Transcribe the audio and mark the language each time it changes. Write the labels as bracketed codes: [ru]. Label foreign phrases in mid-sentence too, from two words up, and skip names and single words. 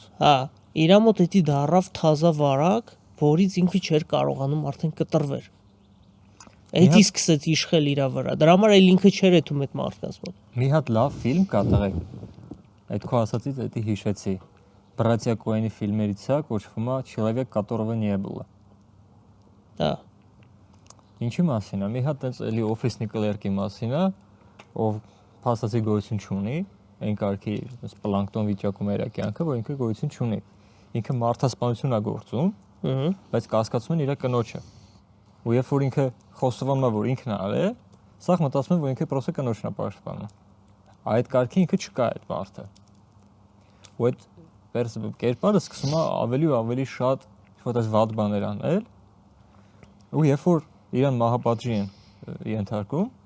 [hy] Հա, իր մոտ էդի դարավ թազա վարակ, որից ինքը չէր կարողանում արդեն կտրվել։ Էդի սկսեց իշխել իր վրա։ Դրա համար էլ ինքը չէր էթում այդ մարդկանց մոտ։ Մի հատ լավ ֆիլմ կա տղեկ։ Այդ քո ասածից էդի հիշեցի։ Բրատյա Կոյենի ֆիլմերից է, կոչվում է Человек, которого не было։ Հա։ Ինչի մասին է։ Մի հատ այնց էլի օֆիսնի կլերկի մասին է, ով փաստացի գոյություն չունի, այն կարգի այնպես պլանկտոն վիճակում էր կյանքը, որ ինքը գոյություն չունի։ Ինքը մարդասպանություն է գործում, բայց կասկածում են իր կնոջը։ Ու երբ որ ինքը խոսվում է, որ ինքն է արել, սա մտածում են, որ ինքը պրոստը կնոջն է պաշտպանում։ Այդ կարգի ինքը չկա այդ բարդը։ Ու այդ կերպարը սկսում է ավելի ու ավելի շատ ինչ-որ վատ բաներ անել։ Ու երբ որ իրան մահապատժի են ենթարկում,